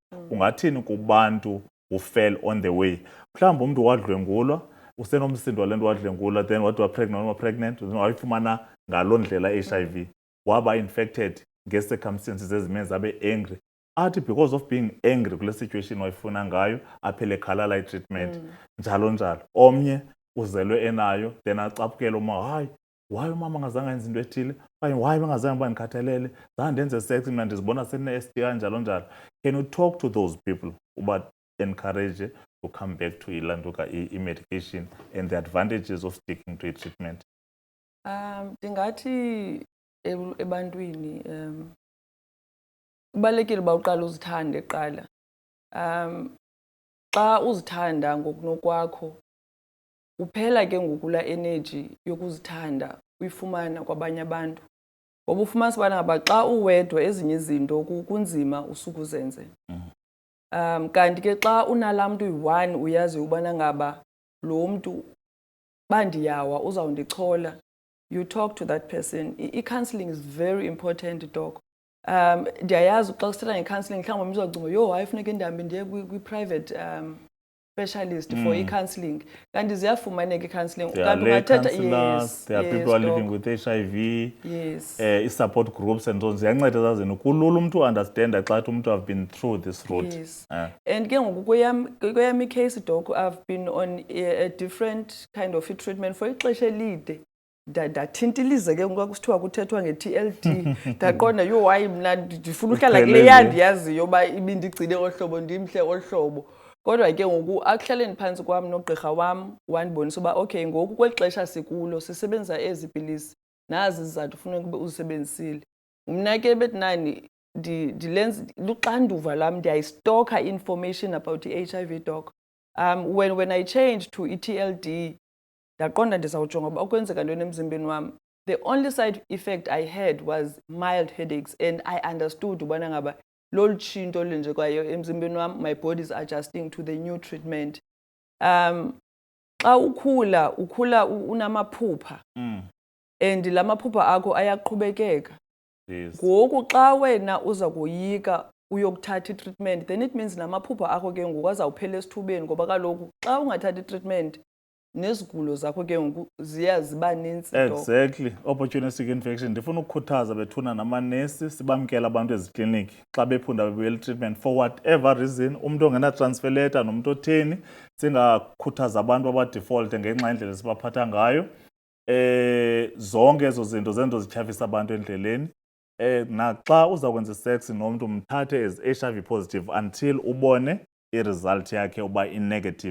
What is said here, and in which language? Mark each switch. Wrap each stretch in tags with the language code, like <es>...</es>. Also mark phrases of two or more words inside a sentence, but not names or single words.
<xh>Ungathini kubantu</xh> <en>who fell on the way?</en> <xh>Mhlawumbi umntu wadlwengulwa, usenomsindo wale nto wadlwengulwa, then wathi wa-pregnant, wayifumana ngaloo ndlela i-HIV, waba infected ngee-circumstances ezimenza abe angry. Athi</xh> <en>because of being angry</en> <xh>kule situation wayifuna ngayo, aphele ekhalala i-treatment, njalo njalo. Omnye uzelwe enayo, then acaphukele uma, hayi, why umama ngazange yenza into ethile, okanye why bengazange bandikhathalele, zange ndenze sex mna ndizibona sendine-STI, njalo njalo.</xh> <en>Can you talk to those people uba encourage to come back to ilantuka i-medication and the advantages of sticking to i-treatment?</en> <xh>Ndingathi ebantwini kubalulekile uba uqala uzithande kuqala. Xa uzithanda ngokunokwakho uphela ke ngoku laa energy yokuzithanda uyifumana kwabanye abantu, ngoba ufumanisa ubana ngaba xa uwedwa ezinye izinto kunzima usuke uzenze. Kanti ke xa unalaa mntu uyi-one uyazi ubana ngaba lo mntu bandiyawa uzawundichola,</xh> <en>you talk to that person. I-counselling is very important, doc.</en> <xh>Ndiyayazi xa kusithetha nge-counselling mhlawumbi mzocinga yo hayi funeka ndihambe ndiye kwi-</xh> <en>private specialist</en> <xh>for i-counselling. Kanti ziyafumaneka i-counselling.</xh> <en>There are</en> <xh>Kanti</xh> <en>lay</en> <xh>ungathetha</xh> <en>counselors, there are people who are living doc. with HIV, Yes. support groups and so on.</en> <xh>Ziyanceda zazini kulula umuntu understanda xa umuntu</xh> <en>have been through this route. Yes. And</en> <xh>ke ngoku kweyam</xh> <en>i-case, doc, I've been on a different kind of treatment for</en> <xh>ixesha elide. Ndathintilize ke ngoku kusithiwa kuthethwa nge-TLD. Ndaqonda yo hayi mna ndifuna uhlala kule yandiyaziyo uba ibindigcine ohlobo ndimhle ohlobo. Kodwa ke ngoku akuhlaleni phantsi kwam nogqirha wam wandibonisa uba okay ngoku kweli xesha sikulo sisebenzisa ezi pilisi nazi izizathu funeka ube uzisebenzisile. Mna ke bethi nani ndilenza luxanduva lam ndiyayistoka information about i-HIV, doc.</xh> <en>When I changed to</en> <xh>i-TLD ndaqonda ndizawujonga uba ukwenzeka ntoni emzimbeni wam.</xh> <en>The only side effect I had was mild headaches, and I understood</en> <xh>ubana ngaba lolu tshinto lenje kwayo emzimbeni wam,</xh> <en>my body is adjusting to the new treatment.</en> <xh>Xa ukhula unamaphupha, and la maphupha akho ayaqhubekeka.</xh> <en>Yes.</en> <xh>Ngoku xa wena uza koyika uyokuthatha i-treatment,</xh> <en>then it means</en> <xh>namaphupha akho ke ngoku azawuphela esithubeni, ngoba kaloku xa ungathatha i-treatment nezigulo zakho ke ngoku ziba ninzi.</xh> <en>Exactly. Opportunistic infection.</en> <xh>Ndifuna ukukhuthaza bethuna namanesi sibamkela abantu ezikliniki xa bephunda bebuyela</xh> <en>treatment for whatever reason.</en> <xh>Umuntu ongena</xh> <en>transfer letter</en> <xh>nomuntu otheni, singakhuthaza abantu abadefault ngenxa indlela sibaphatha ngayo. Zonke ezo zinto zento zityhafisa abantu endleleni. Naxa uzakwenza sex nomuntu mthathe</xh> <en>as HIV positive until</en> <xh>ubone i-result yakhe uba i-negative.</xh>